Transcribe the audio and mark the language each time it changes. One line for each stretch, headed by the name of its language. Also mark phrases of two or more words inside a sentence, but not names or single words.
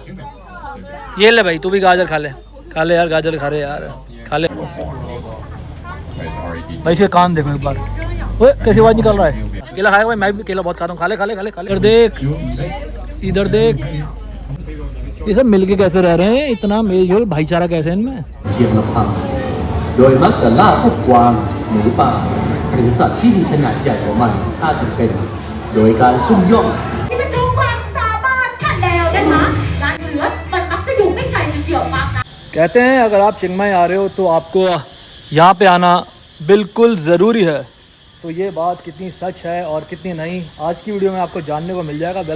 Hindi: ये ले भाई, तू भी गाजर खा ले, खा ले यार, गाजर खा ले यार, खा ले। भाई इसके कान देखो एक बार, ओए कैसी आवाज निकल रहा है। केला खाएगा भाई, मैं भी केला बहुत खाता हूँ, खा ले खा ले खा ले खा ले। इधर देख, इधर देख, ये सब मिलके कैसे रह रहे हैं, इतना मेलजोल भाईचारा कैसे है इनमें।
Thai: โดยมักจะล่าพวกกวางหมูป่าหรือสัตว์ที่มีขนาดใหญ่กว่ามันถ้าจำเป็นโดยการซุ่มย่อง
Hindi: कहते हैं अगर आप चिंग माई आ रहे हो तो आपको यहाँ पे आना बिल्कुल ज़रूरी है। तो ये बात कितनी सच है और कितनी नहीं, आज की वीडियो में आपको जानने को मिल जाएगा।